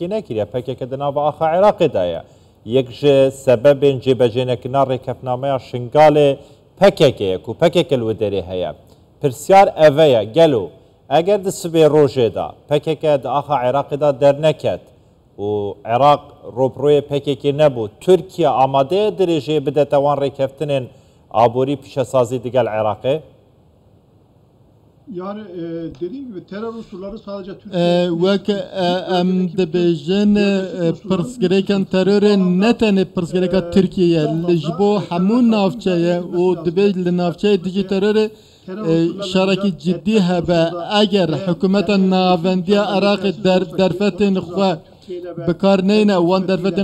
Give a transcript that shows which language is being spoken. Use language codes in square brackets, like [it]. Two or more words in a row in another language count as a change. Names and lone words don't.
[ku] nekiriye PKK di nava axa Iraqê de ye yek ji sebebên cêbejênekirina rêkefnameya Şingalê PKK ye ku PKK li wê derê heye pirsyar ev ye gelo eger di sibê rojê da PKK di axa Iraqê da derneket û Iraq robroyê PKK nebû Türkiye amade dirêjê bidete wan rêkeftinên aborî pîşesazî digel Iraqê? [tr] Yani dediğim gibi terör unsurları sadece Türkiye [ku] wek em dibêjin pirsgirêkên terorê ne tenê pirsgirêka Tirkiye li ji bo hemû navçeye û dibê li navçeyê dijî terorê şarekî ciddî hebe eger hikûmeta navendiya Iraqê derfetên xwe bikar neyne wan derfetên